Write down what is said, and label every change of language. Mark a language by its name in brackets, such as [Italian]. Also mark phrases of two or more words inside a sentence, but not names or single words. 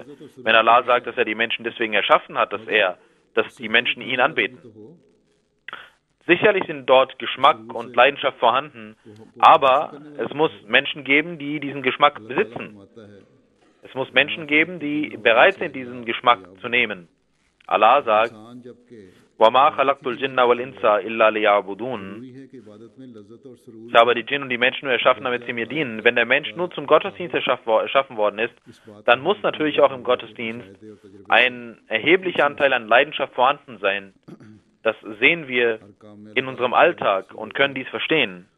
[German] Wenn Allah sagt, dass er die Menschen deswegen erschaffen hat, dass die Menschen ihn anbeten. Sicherlich sind dort Geschmack und Leidenschaft vorhanden, aber es muss Menschen geben, die diesen Geschmack besitzen. Es muss Menschen geben, die bereit sind, diesen Geschmack zu nehmen. Allah sagt, [Arabic] وَمَا خَلَقْتُ الْجِنَّ وَالْإِنسَ إِلَّا لِيَعْبُدُونَ. [German] Ich habe die Djinn und die Menschen nur erschaffen, damit sie mir dienen. Wenn der Mensch nur zum Gottesdienst erschaffen worden ist, dann muss natürlich auch im Gottesdienst ein erheblicher Anteil an Leidenschaft vorhanden sein. Das sehen wir in unserem Alltag und können dies verstehen.